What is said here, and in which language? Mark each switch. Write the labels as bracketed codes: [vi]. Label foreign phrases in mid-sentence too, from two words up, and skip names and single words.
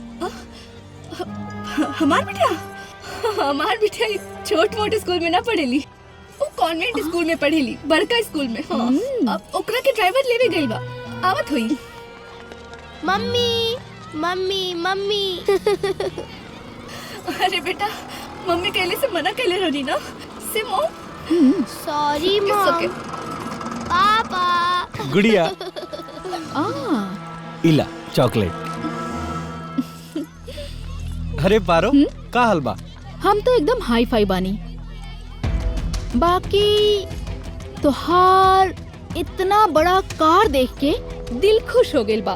[bho] हमार बिटिया छोट मोटे स्कूल में ना पढ़ेली, वो कॉन्वेंट स्कूल में पढ़ेली, बड़का स्कूल में। हाँ। अब ओकरा के ड्राइवर लेवे गइल बा, आवत होई। मम्मी मम्मी मम्मी अरे बेटा मम्मी कहले से मना कहले रहनी ना से मॉम सॉरी It's मॉम okay. पापा गुड़िया इला चॉकलेट। अरे पारो का हाल बा? हम तो एकदम हाई फाई बानी। बाकी तोहार इतना बड़ा कार देख के दिल खुश हो गेल बा।